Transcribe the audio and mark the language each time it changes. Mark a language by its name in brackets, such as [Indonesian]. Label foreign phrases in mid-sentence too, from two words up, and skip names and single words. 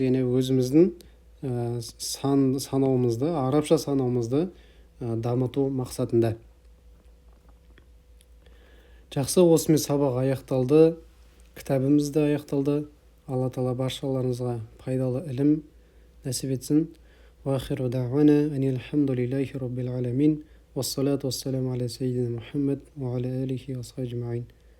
[Kazakh] Яғни өзіміздің санауымызды, арабша санауымызды дамыту мақсатында. Жақсы, осымен сабақ аяқталды. Кітабымыз да аяқталды. Алла Тағала баршаларыңызға пайдалы ілім нәсіп етсін. [Arabic] وآخر دعوانا أن الحمد لله رب العالمين. والصلاة والسلام على سيدنا محمد وعلى آله وأصحابه أجمعين.